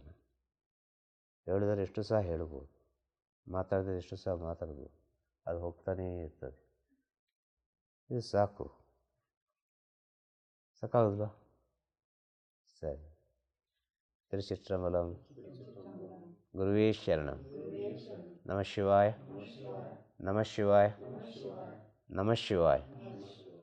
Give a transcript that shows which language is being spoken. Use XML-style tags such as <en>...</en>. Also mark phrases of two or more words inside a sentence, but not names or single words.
<kn>ಹೇಳಿದರೆ ಎಷ್ಟು ಸಹ ಹೇಳ್ಬೋದು, ಮಾತಾಡಿದರೆ ಎಷ್ಟು ಸಹ ಮಾತಾಡ್ಬೋದು, ಅದು ಹೋಗ್ತಾನೇ ಇರ್ತದೆ. ಇದು ಸಾಕು, ಸಾಕಾಗುತ್ತಾ? ಸರಿ. ತಿರುಚಿಟ್ರಂಬಲಂ.</kn> <sa>ಗುರುವೇ ಶರಣಂ. ನಮಃ ಶಿವಾಯ, ನಮಃ ಶಿವಾಯ, ನಮಃ ಶಿವಾಯ.</sa>